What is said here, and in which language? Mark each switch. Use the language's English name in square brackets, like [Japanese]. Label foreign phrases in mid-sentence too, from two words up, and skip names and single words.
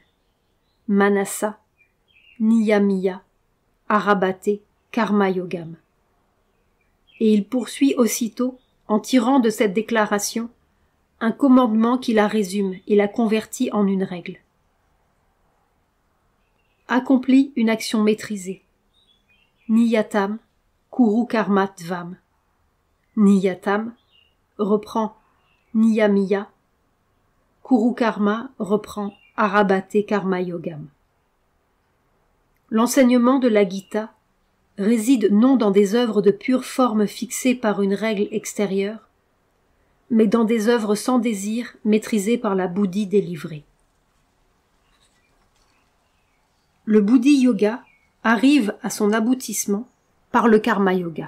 [Sanskrit] मनसा, नियमिय, अरभते, कर्म योगम्. [French] » Et il poursuit aussitôt, en tirant de cette déclaration, un commandement qui la résume et la convertit en une règle. Accomplit une action maîtrisée. [Sanskrit] नियतं, कुरु कर्म त्वम्. [French] Niyatam reprend Niyamiya. [Sanskrit] कुरु कर्म reprend अरभते कर्म योगम्. [French] L'enseignement de la Gita réside non dans des œuvres de pure forme fixées par une règle extérieure, mais dans des œuvres sans désir maîtrisées par la buddhi délivrée. Le [Sanskrit] बुद्धि योग [French] arrive à son aboutissement par le [Sanskrit] कर्म योग.